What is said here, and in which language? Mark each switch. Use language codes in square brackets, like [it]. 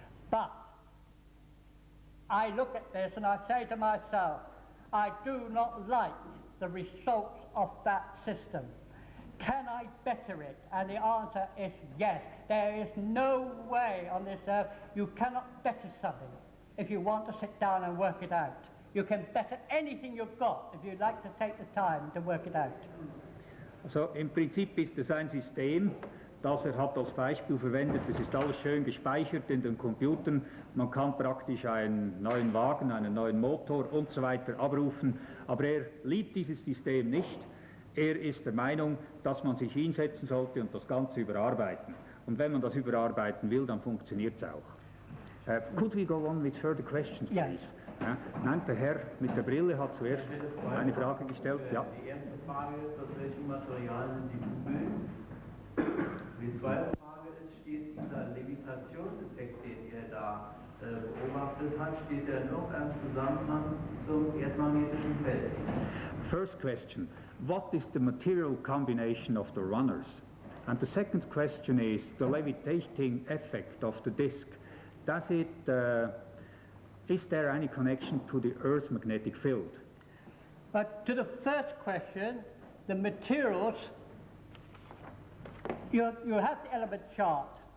[en] But I look at this and I say to myself, I do not like the results of that system. Can I better it? And the answer is yes. There is no way on this earth you cannot better something if you want to sit down and work it out. You can better anything you've got if you'd like to take the time to work it out. [de] Also im Prinzip ist es ein System, das hat als Beispiel verwendet. Es ist alles schön gespeichert in den Computern. Man kann praktisch einen neuen Wagen, einen neuen Motor und so weiter abrufen. Aber er liebt dieses System nicht. Er ist der Meinung, dass man sich hinsetzen sollte und das Ganze überarbeiten. Und wenn man das überarbeiten will, dann funktioniert es auch. [en] Could we go on with further questions, please? [de] Ja. Nein, der Herr mit der Brille hat zuerst eine Frage gestellt. Ja. Die erste Frage ist, aus welchem Material sind die Kugeln? Die zweite Frage ist, steht dieser Levitationseffekt, den ihr da beobachtet habt, steht der in irgendeinem Zusammenhang zum erdmagnetischen Feld? [en] First question, what is the material combination of the runners? And the second question is the levitating effect of the disk. Does it, is there any connection to the Earth's magnetic field? But to the first question, the materials, you have the element chart.